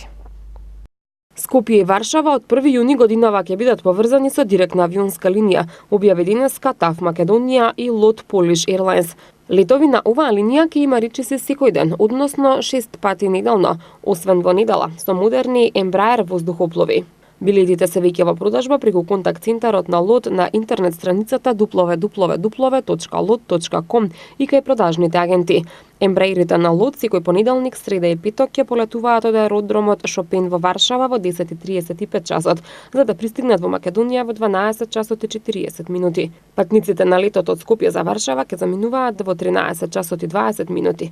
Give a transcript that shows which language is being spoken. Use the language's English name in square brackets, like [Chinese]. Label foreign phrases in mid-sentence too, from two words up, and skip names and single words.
[Macedonian] Скопје и Варшава од 1 јуни годинава ќе бидат поврзани со директна авионска линија, објави денеска ТАВ Македонија и LOT Polish Airlines. Летови на оваа линија ќе има речиси секој ден, односно 6 пати неделно, освен во недела, со модерни Embraer воздухоплови. Билетите се веќе во продажба преку контакт центарот на LOT на интернет страницата www.lot.com и кај продажните агенти. Ембраерите на LOT секој понеделник, среда и петок ќе полетуваат од аеродромот Шопен во Варшава во 10:35 часот, за да пристигнат во Македонија во 12 часот и 40 минути. Патниците на летот од Скопје за Варшава ќе заминуваат во 13 часот и 20 минути.